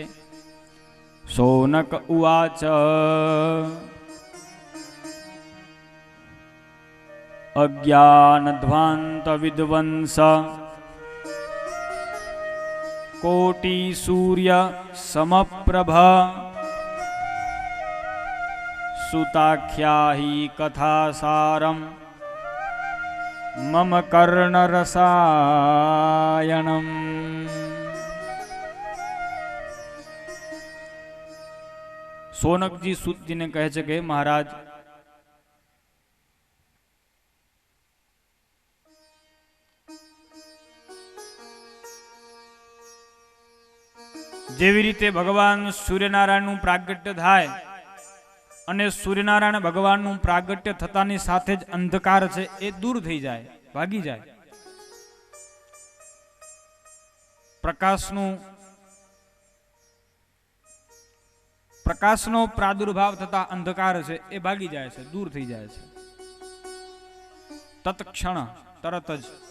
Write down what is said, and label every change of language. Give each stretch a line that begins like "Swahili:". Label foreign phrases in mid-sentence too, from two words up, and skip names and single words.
Sanskrit: सोनक उवाच अज्ञानध्वांत विद्वंस कोटि सूर्य समप्रभ सुताख्या ही कथासारम मम कर्णरसायनम।
Gujarati: સોનક જી સૂત જી ને કહે છે કે મહારાજ જેવી રીતે ભગવાન સૂર્યનારાયણ પ્રાગટ્ય થાય અને સૂર્યનારાયણ ભગવાન પ્રાગટ્ય થતાની સાથે જ અંધકાર છે એ દૂર થઈ જાય, ભાગી જાય। પ્રકાશનો પ્રાદુર્ભાવ થતા અંધકાર છે એ ભાગી જાય છે, દૂર થઈ જાય છે તત્ક્ષણ તરત જ।